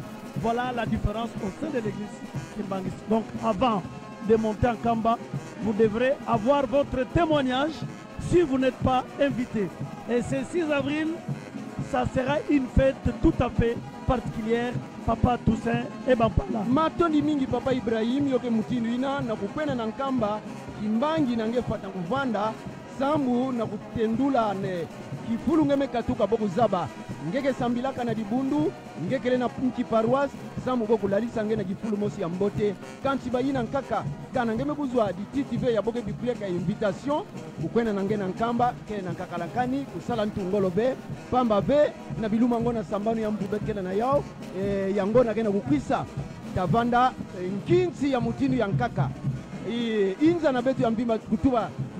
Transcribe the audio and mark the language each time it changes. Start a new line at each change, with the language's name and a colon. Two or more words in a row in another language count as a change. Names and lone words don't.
French: Voilà la différence au sein de l'église Kimbangisi. Donc avant de monter en Kamba, vous devrez avoir votre témoignage si vous n'êtes pas invité. Et ce 6 avril, ça sera une fête tout à fait particulière. Papa Toussaint et Bampala.
Kituba (Democratic Republic of Congo): Matondi mingi Papa Ibrahim yoke mutinduina na kukwena na Nkamba Kimbangi nangefata kuvanda sambu na kutendula ne kifulu ngeme katuka boku zaba ngeke sambilaka na dibundu ngekele na mki paroisse samu boku lalisa ngena gifulu mosi ya mbote kanti bayina nkaka kana ngeme buzwa di TTV ya boke bikuleka invitation kukwena na ngena nkamba kele na nkakalankani kusala ntungolo be pamba be na biluma ngona sambano ya mbube kele na yao yangona kena kukwisa tavanda nkinsi ya mutinu ya nkaka inza na betu ya mbimba kutuba